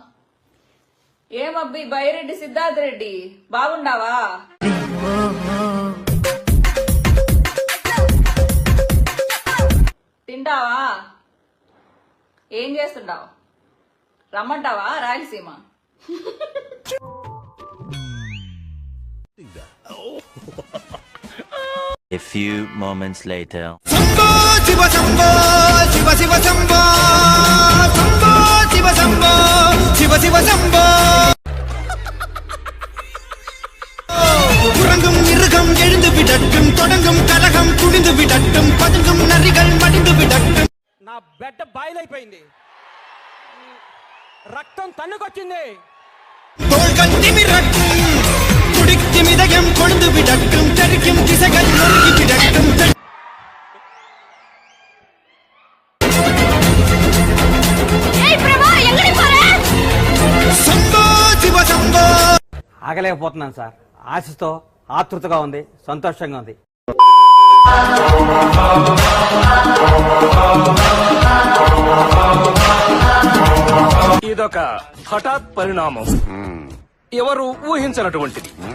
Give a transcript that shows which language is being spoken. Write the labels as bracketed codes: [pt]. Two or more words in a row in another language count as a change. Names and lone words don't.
[te] ఏమబ్బి బైరెడ్డి సిద్ధార్థ్ రెడ్డి బాగుండావా? తింటావా? ఏం చేస్తుంటావు? రమ్మంటావా రాయలసీమ? [en] A few moments later. [sa] శంభో శివ శంభో శివ శివ శంభో శంభో శివ శంభో శివ శివ శంభో [ta] உறங்கும் மிருகம் எழுந்து விடட்டும் தொடங்கும் கலகம் குடிந்து விடட்டும் பதுங்கும் நரிகள் மடிந்து விடட்டும். [te] నా బెడ్ బాయిలైపోయింది, రక్తం తన్నుకొచ్చింది. [ta] தோள்கள் திமிரட்டும் குடிக்கும் இதயம் கொழுந்து விடட்டும் தெறிக்கும் திசைகள் நொறுங்கி விடட்டும். [sa] శంభో శివ శంభో. [te] ఆగలేకపోతున్నాను సార్. ఆశతో ఆతృతగా ఉంది, సంతోషంగా ఉంది. ఇదొక హఠాత్ పరిణామం, ఎవరు ఊహించినటువంటిది.